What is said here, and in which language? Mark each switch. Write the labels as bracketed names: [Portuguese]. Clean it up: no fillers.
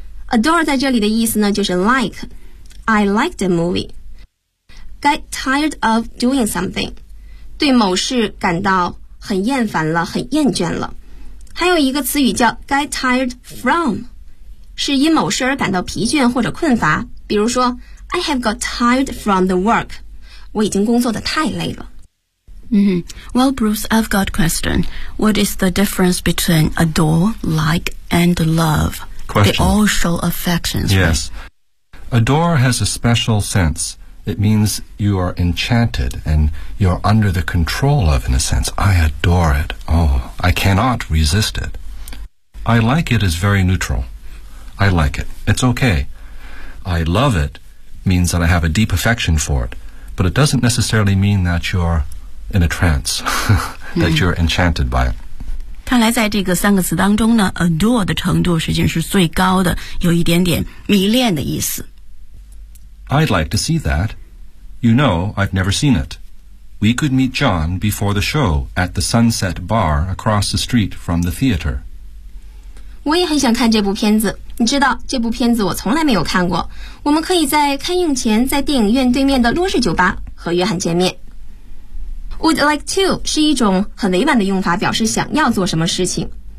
[Chinese] Adore 在这里的意思呢，就是 like. [English] I like the movie. Get tired of doing something. [Chinese] 对某事感到很厌烦了，很厌倦了。还有一个词语叫 get tired from. 是因某事而感到疲倦或者困乏。比如说 [English] I have got tired from the work. [Chinese] 我已经工作得太累了。 [English] Mm-hmm. Well, Bruce, I've got a question. What is the difference between adore, like, and love? Question. They all show affections. Yes.、 Right? Adore has a special sense. It means you are enchanted and you're under the control of, in a sense. I adore it. Oh, I cannot resist it. I like it is very neutral. I like it. It's okay. I love it means that I have a deep affection for it. But it doesn't necessarily mean that you're in a trance, that you're enchanted by it. [Chinese] 看来在这个三个词当中呢 adore 的程度实际上是最高的有一点点迷恋的意思 [English] I'd like to see that You know, I've never seen it We could meet John before the show at the Sunset Bar across the street from the theater [Chinese] 我也很想看这部片子你知道这部片子我从来没有看过我们可以在开映前在电影院对面的洛氏酒吧和约翰见面 [English] Would like to [Chinese] 是一种很委婉的用法，表示想要做什么事情。